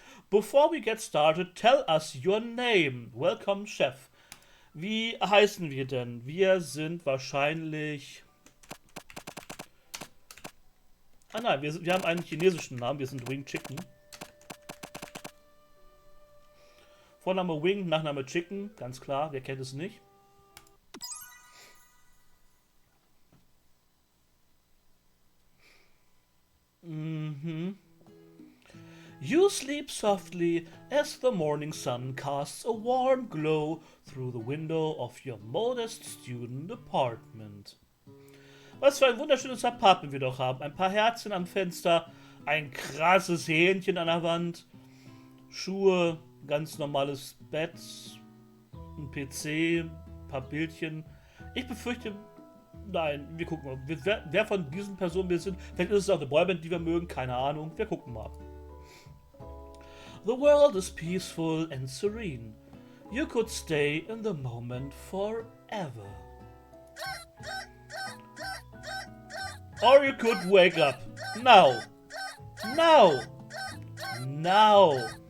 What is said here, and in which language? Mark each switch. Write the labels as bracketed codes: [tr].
[en] Before we get started, tell us your name. Welcome, Chef. [de] Wie heißen wir denn? Wir sind wahrscheinlich... Ah nein, wir haben einen chinesischen Namen. Wir sind Wing Chicken. Vorname Wing, Nachname Chicken. Ganz klar, wer kennt es nicht? Mhm. [en] You sleep softly as the morning sun casts a warm glow through the window of your modest student apartment. [de] Was für ein wunderschönes Apartment wir doch haben. Ein paar Herzen am Fenster, ein krasses Hähnchen an der Wand, Schuhe, ganz normales Bett, ein PC, ein paar Bildchen. Ich befürchte, nein, wir gucken mal. Wer von diesen Personen wir sind. Vielleicht ist es auch eine Boyband, die wir mögen, keine Ahnung. Wir gucken mal. [en] The world is peaceful and serene. You could stay in the moment forever. Or you could wake up. Now. Now. Now.